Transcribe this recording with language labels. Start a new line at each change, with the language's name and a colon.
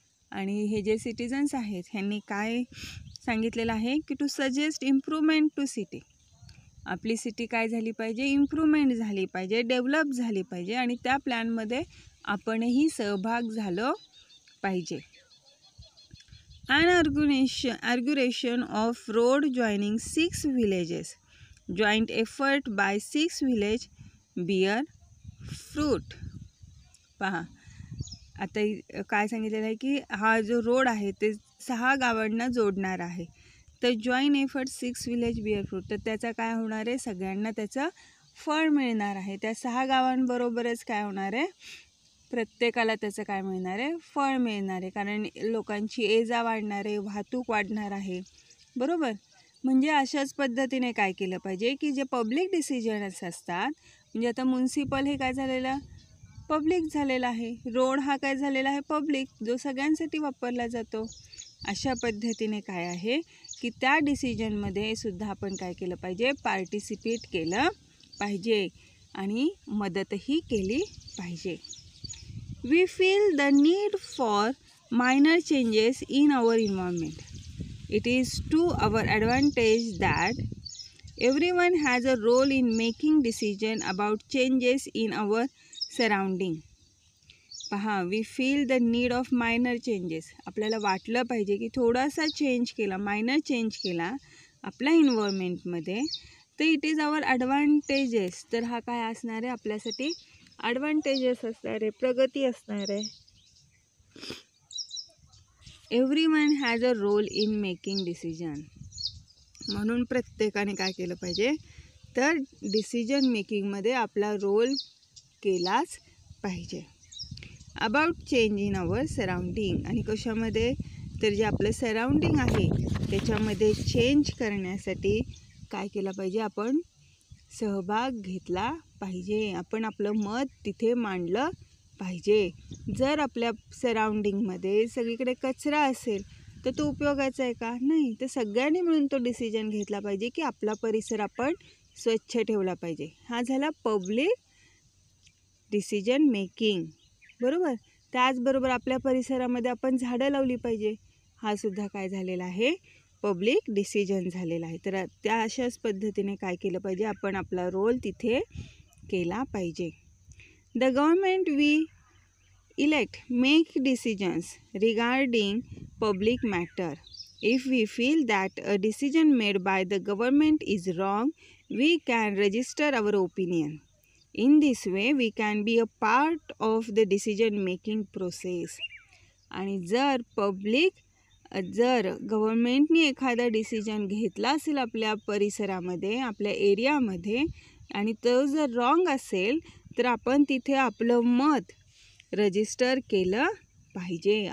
Marathi: आणि हे जे सिटिझन्स आहेत ह्यांनी काय सांगितलेलं आहे की
English: To suggest improvement to city.
Marathi: आपली सिटी काय झाली पाहिजे, इम्प्रूव्हमेंट झाली पाहिजे, डेव्हलप झाली पाहिजे आणि त्या प्लॅनमध्ये आपणही सहभाग झालो पाहिजे.
English: An arguration of road joining 6 villages. Joint effort by 6 village bear fruit.
Marathi: पहा आता काय सांगितलेलं आहे की हा जो रोड आहे ते 6 गावांना जोडणार आहे. तर
English: joint effort 6 village bear fruit,
Marathi: तर त्याचा काय होणार आहे, सगळ्यांना त्याचं फळ मिळणार आहे. त्या 6 गावांबरोबरच काय होणार आहे, प्रत्येकाला त्याचं काय मिळणार आहे, फळ मिळणार आहे. कारण लोकांची ये जा वाढणार आहे, वाहतूक वाढणार आहे, बरोबर. म्हणजे अशाच पद्धतीने काय केलं पाहिजे की जे पब्लिक डिसिजन्स असतात, म्हणजे आता म्युन्सिपल हे काय झालेलं, पब्लिक झालेला आहे. रोड हा काय झालेला आहे, पब्लिक, जो सगळ्यांसाठी वापरला जातो. अशा पद्धतीने काय आहे की त्या डिसिजनमध्ये सुद्धा आपण काय केलं पाहिजे, पार्टिसिपेट केलं पाहिजे आणि मदतही केली पाहिजे.
English: We feel the need for minor changes in our environment. It is to our advantage that everyone has a role in making decision about changes in our surrounding.
Marathi: पहा,
English: we feel the need of minor changes.
Marathi: आपल्याला वाटलं पाहिजे की थोडासा change केला, minor change केला आपल्या एन्व्हायरमेंटमध्ये, तर
English: It is our advantages.
Marathi: तर हा काय असणार आहे, आपल्यासाठी ॲडव्हान्टेजेस असणार आहे, प्रगती असणार आहे.
English: Everyone has a role in making decision.
Marathi: म्हणून प्रत्येकाने काय केलं पाहिजे, तर डिसिजन मेकिंगमध्ये आपला रोल केलाच पाहिजे.
English: About change in our surrounding.
Marathi: आणि कशामध्ये, तर जे आपलं सराउंडिंग आहे त्याच्यामध्ये चेंज करण्यासाठी काय केलं पाहिजे, आपण सहभाग घेतला पाहिजे. आपण आपलं मत तिथे मांडलं पाहिजे. जर आपल्या सराउंडिंगमध्ये सगळीकडे कचरा असेल तर तो उपयोगाचा आहे का, नाही. तर सगळ्यांनी मिळून तो डिसिजन घेतला पाहिजे की आपला परिसर आपण स्वच्छ ठेवला पाहिजे. हा झाला पब्लिक डिसिजन मेकिंग, बरोबर. त्याचबरोबर आपल्या परिसरामध्ये आपण झाडं लावली पाहिजे. हा सुद्धा काय झालेला आहे, पब्लिक डिसिजन झालेला आहे. तर त्या अशाच पद्धतीने काय केलं पाहिजे, आपण आपला रोल तिथे केला पाहिजे.
English: The government we elect make decisions regarding public matter. If we feel that a decision made by the government is wrong, we can register our opinion. In this way, we can be a part of the decision making process.
Marathi: आणि जर गव्हर्मेंटने एखादा decision घेतला असेल आपल्या परिसरामध्ये, आपल्या एरियामध्ये, आणि तो जर रॉंग असेल तर आपण तिथे आपलं मत रजिस्टर केलं पाहिजे.